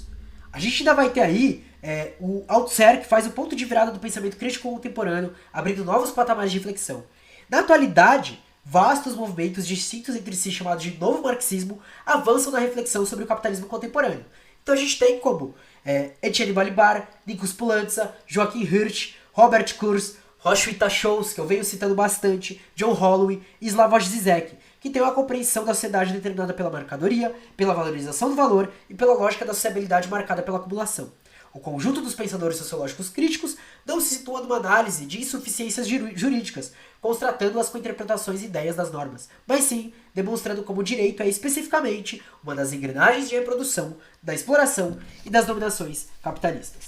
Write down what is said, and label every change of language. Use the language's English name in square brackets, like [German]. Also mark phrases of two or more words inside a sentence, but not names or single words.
[Portuguese] A gente ainda vai ter aí o Althusser, que faz o ponto de virada do pensamento crítico contemporâneo, abrindo novos patamares de reflexão. Na atualidade, vastos movimentos distintos entre si chamados de novo marxismo avançam na reflexão sobre o capitalismo contemporâneo. Então a gente tem como Etienne Balibar, Nikos Poulantzas, Joachim Hirsch, Robert Kurz, Roswitha Scholz, que eu venho citando bastante, John Holloway e Slavoj Zizek, que tem uma compreensão da sociedade determinada pela mercadoria, pela valorização do valor e pela lógica da sociabilidade marcada pela acumulação. O conjunto dos pensadores sociológicos críticos não se situa numa análise de insuficiências jurídicas, constatando-as com interpretações e ideias das normas, mas sim demonstrando como o direito é especificamente uma das engrenagens de reprodução, da exploração e das dominações capitalistas.